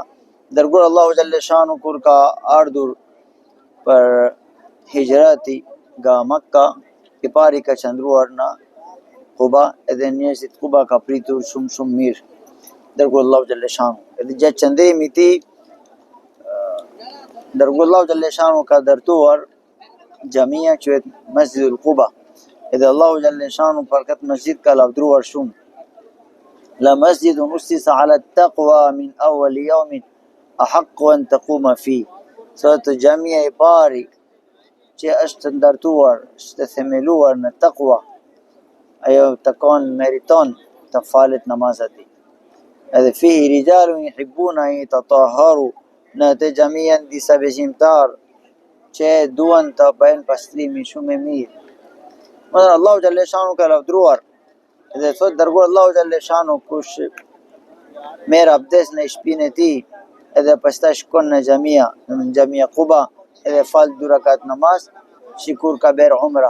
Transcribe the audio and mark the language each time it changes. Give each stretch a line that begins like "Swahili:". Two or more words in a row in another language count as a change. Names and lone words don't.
Albanian: Dërguar Allahu
Arabic: جل شأنه
Albanian: kur ka ardhur për hijrati nga Makka, i pari ka qëndruar në Quba, edhe njerëzit Quba ka pritur shumë mirë dërguar Allahu
Arabic: جل شأنه.
Albanian: Edhe gjatë qëndrimit i tij dërguar Allahu
Arabic: جل شأنه
Albanian: ka dërtuar xhamia quhet Masjidul Quba. Edhe Allahu
Arabic: جل شأنه
Albanian: për këtë masjid ka lavdruar shumë.
Arabic: لمسجد أسس على التقوى من أول يوم أحق أن تقوم فيه.
Albanian: Sot xhamia e pari që është ndërtuar, është themeluar në taqwa, ajo meriton të falet namazat. Edhe
Arabic: فيه رجال يحبون أن يتطهروا,
Albanian: në atë xhami janë disa besimtar që duan të bëjnë pastrimin shumë e mirë. Allahu
Arabic: جل شأنه
Albanian: ka lavdruar dhe thot dërguar Allahu
Arabic: جل شأنه
Albanian: kush merr abdes në shtëpinë e tij edhe pastaj shkon në xhamia Quba edhe fal 2 rakat namaz, sikur ka bërë umra.